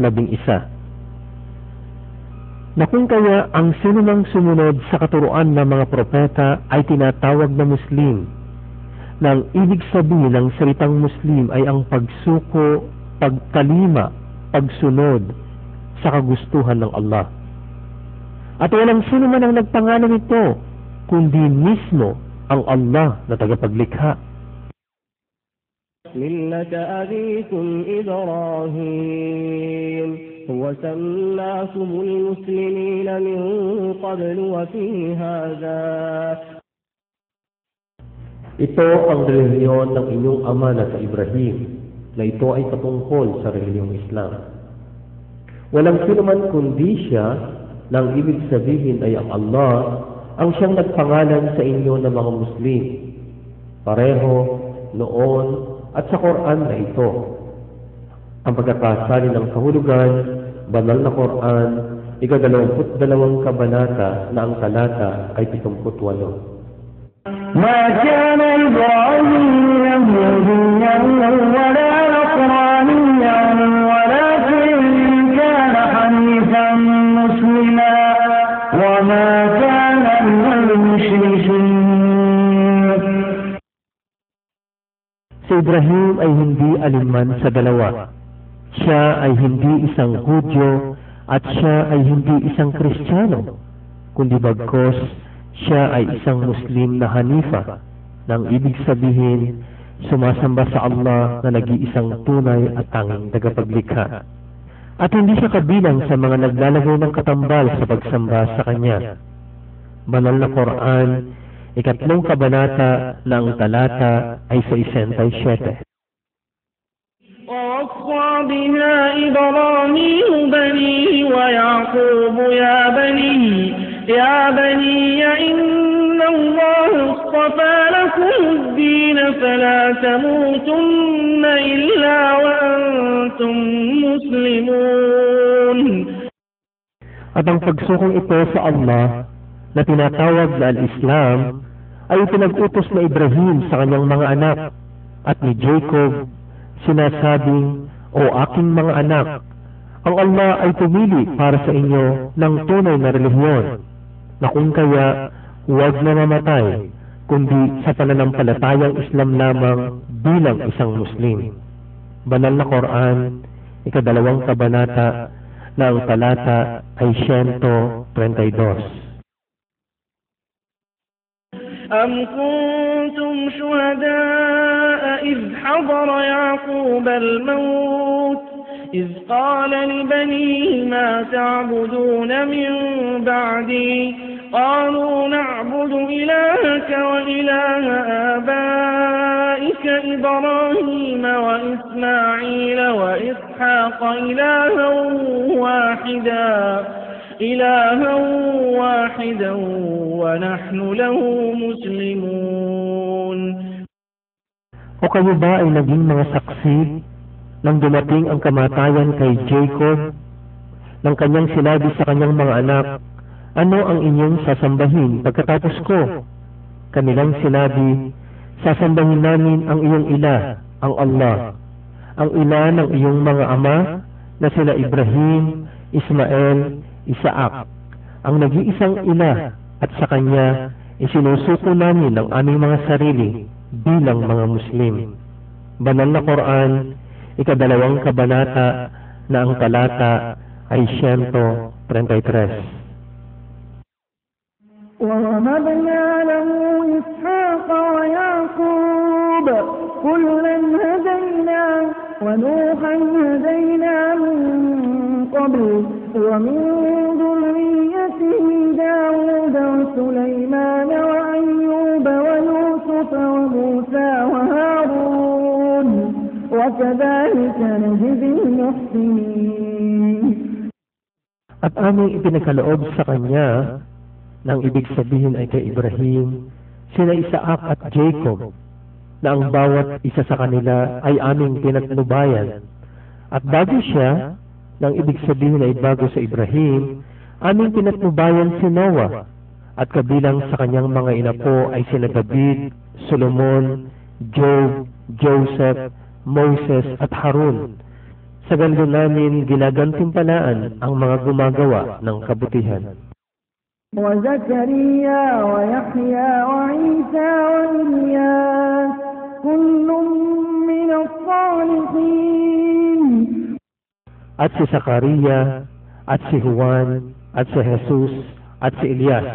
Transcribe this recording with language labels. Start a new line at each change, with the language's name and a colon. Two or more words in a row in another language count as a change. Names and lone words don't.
Filipino: Na kung kaya ang sinumang sumunod sa katuruan ng mga propeta ay tinatawag na Muslim, nang ibig sabihin ng salitang Muslim ay ang pagsuko, pagtalima, pagsunod sa kagustuhan ng Allah. At walang sino man ang nagpangalan nito, kundi mismo ang Allah na tagapaglikha.
Arabic: مِلَّةَ أَبِيكُمْ إِبْرَاهِيمَ هُوَ سَمَّاكُمُ الْمُسْلِمِينَ مِنْ قَبْلُ وَفِي هَذَا.
Filipino: Ito ang relihiyon ng inyong ama na sa Ibrahim, na ito ay patungkol sa relihiyong Islam. Walang sino man kundi siya, nang ibig sabihin ay ang Allah, ang siyang nagpangalan sa inyo ng mga Muslim. Pareho, noon, at sa Quran na ito. Ang pagkakasali ng kahulugan, banal na Quran, 22 kabanata na ang talata ay 78.
Arabic: ما كان إبراهيم يهوديا ولا نصرانيا ولكن كان حنيفا مسلما وما كان من المشركين.
Filipino: Si Ibrahim ay hindi alinman sa dalawa. Siya ay hindi isang Hudyo at siya ay hindi isang Kristiyano, kundi bagkos siya ay isang Muslim na Hanifa, nang ibig sabihin sumasamba sa Allah na nag-iisang tunay at tanging tagapaglikha. At hindi siya kabilang sa mga naglalagay ng katambal sa pagsamba sa Kanya. Banal na Quran, 3 kabanata na ang talata ay 67.
Arabic: ووصى بها إبراهيم بنيه ويعقوب يا بني إن الله اصطفى لكم الدين فلا تموتن إلا وأنتم مسلمون.
Filipino: At ang pagsukong ito sa Allah na tinatawag na al-Islam ay pinag-utos na Ibrahim sa kanyang mga anak at ni Jacob sinasabing, "O aking mga anak, ang Allah ay pumili para sa inyo ng tunay na relihiyon, na kung kaya huwag na mamatay, kundi sa pananampalatayang Islam lamang bilang isang Muslim." Banal na Quran, 2 kabanata na ang talata ay 132.
Arabic: أم كنتم شهداء إذ حضر يعقوب الموت إذ قال لبنيه ما تعبدون من بعدي قالوا نعبد إلهك وإله آبائك إبراهيم وإسماعيل وإسحاق إلها واحدا ونحن له مسلمون.
Filipino: O kayo ba ay naging mga saksi nang dumating ang kamatayan kay Jacob, nang kanyang sinabi sa kanyang mga anak, "Ano ang inyong sasambahin pagkatapos ko?" Kanilang sinabi, "Sasambahin namin ang iyong ila, ang Allah, ang ila ng iyong mga ama na sila Ibrahim, Ismael, Isaac, ang nag-iisang ila, at sa kanya isinusuko namin ang aming mga sarili bilang mga Muslim." Banal na Quran, 2 kabanata na ang talata ay 133.
Arabic: وَوَهَبْنَا لَهُ إِسْحَاقَ وَيَعْقُوبَ كُلًّا هَدَيْنَا وَنُوحًا هَدَيْنَا مِن قَبْلُ وَمِن ذُرِّيَّتِهِ دَاوُودَ وَسُلَيْمَانَ وَأَيُّوبَ وَيُوسُفَ وَمُوسَى وَهَارُونَ وَكَذَلِكَ نَجْزِي الْمُحْسِنِينَ.
Filipino: At aming ipinagkaloob sa kanya, nang ibig sabihin ay kay Ibrahim, sina Isaac at Jacob, na ang bawat isa sa kanila ay aming pinatnubayan. At bago siya, nang ibig sabihin ay bago sa Ibrahim, aming pinatnubayan si Noah, at kabilang sa kanyang mga inapo ay sina David, Solomon, Job, Joseph, Moses at Harun. Sa ganito namin ginagantimpalaan ang mga gumagawa ng kabutihan.
Arabic: وَزَكَرِيَّا وَيَحْيَى وَعِيسَى وَإِلْيَاسَ كُلٌّ مِّنَ الصَّالِحِينَ.
Filipino: At si Zakaria, at si Juan, at si Jesus, at si Elias.